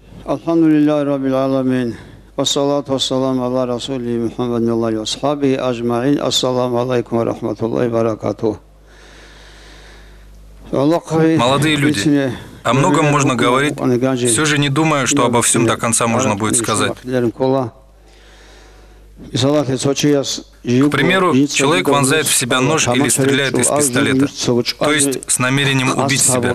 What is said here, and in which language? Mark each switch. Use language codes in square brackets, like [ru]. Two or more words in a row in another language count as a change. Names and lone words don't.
[ar] الحمد لله رب العالمين والصلاة والسلام على رسول محمد عليه وأصحابه أجمعين. السلام عليكم ورحمة الله وبركاته. [ru] Молодые люди, о многом можно говорить, все же не думаю, что обо всем до конца можно будет сказать. К примеру, человек вонзает в себя нож или стреляет из пистолета, то есть с намерением убить себя.